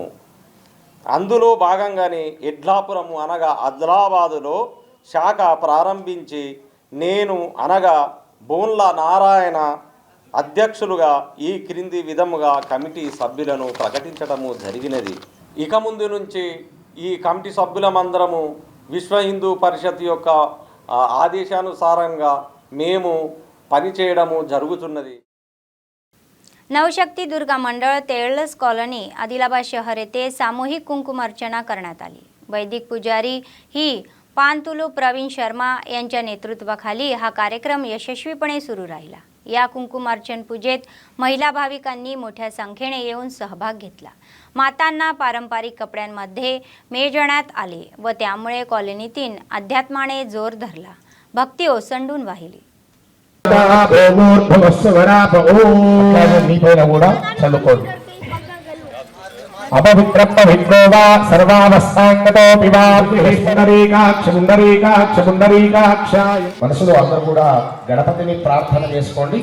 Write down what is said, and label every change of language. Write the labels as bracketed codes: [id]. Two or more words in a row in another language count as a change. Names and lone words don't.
[te] అందులో భాగంగానే ఎడ్లాపురము అనగా ఆదిలాబాదులో శాఖ ప్రారంభించి నేను అనగా బోన్ల నారాయణ అధ్యక్షులుగా ఈ క్రింది విధముగా కమిటీ సభ్యులను ప్రకటించడము జరిగినది. ఇక ముందు నుంచి ఈ కమిటీ సభ్యులమందరము విశ్వ హిందూ పరిషత్ యొక్క ఆదేశానుసారంగా మేము పనిచేయడము జరుగుతున్నది. [mr] नवशक्ती दुर्गा मंडळ तेळस कॉलनी आदिलाबाद शहर येथे सामूहिक कुंकुम अर्चना करण्यात आली. वैदिक पुजारी ही पानतुलू प्रवीण शर्मा यांच्या नेतृत्वाखाली हा कार्यक्रम यशस्वीपणे सुरू राहिला. या कुंकुम अर्चन पूजेत महिला भाविकांनी मोठ्या संख्येने येऊन सहभाग घेतला. मातांना पारंपरिक कपड्यांमध्ये मेजण्यात आले व त्यामुळे कॉलनीतील अध्यात्माने जोर धरला. भक्ती ओसंडून वाहिली. [te] కూడా చదువుకోండి. [sa] అపవిత్ర పవిత్రో వా సర్వావస్థాంగతో పుండరీకాక్ష. [te] మనసులో అందరూ కూడా గణపతిని ప్రార్థన చేసుకోండి.